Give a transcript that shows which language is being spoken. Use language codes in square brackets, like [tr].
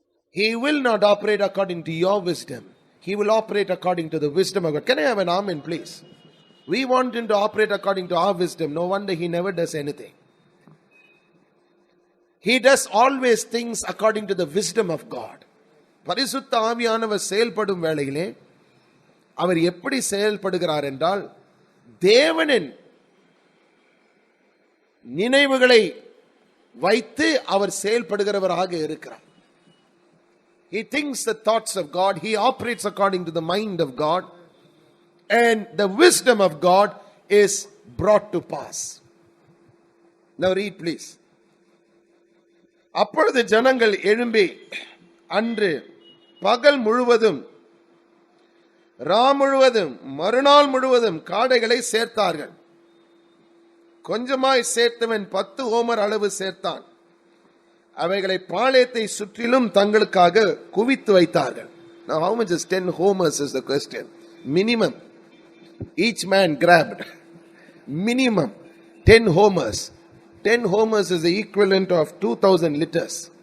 [en] He will not operate according to your wisdom. He will operate according to the wisdom of God. Can I have an amen, please? We want him to operate according to our wisdom. No wonder he never does anything. He does always things according to the wisdom of God. [ta] பரிசுத்த ஆவியானவர் செயல்படும் வேளையிலே அவர் எப்படி செயல்படுகிறார் என்றால் தேவனின் நினைவுகளை வைத்து அவர் செயல்படுகிறவராக இருக்கிறார். [en] He thinks the thoughts of God. He operates according to the mind of God. And the wisdom of God is brought to pass. Now read please. [ta] அப்பொழுது ஜனங்கள் எழும்பி அன்று பகல் முழுவதும் ரா முழுவதும் மறுநாள் முழுவதும் காடைகளை சேர்த்தார்கள். கொஞ்சமாய் சேர்த்தவன் 10 ஓமர் அளவு சேர்த்தான். அவைகளை பாளையத்தை சுற்றிலும் தங்களுக்காக குவித்து வைத்தார்கள். [en] Now how much is 10 homers is the question. Minimum. Each man grabbed. Minimum 10 homers. 10 homers is the equivalent of 2000 liters.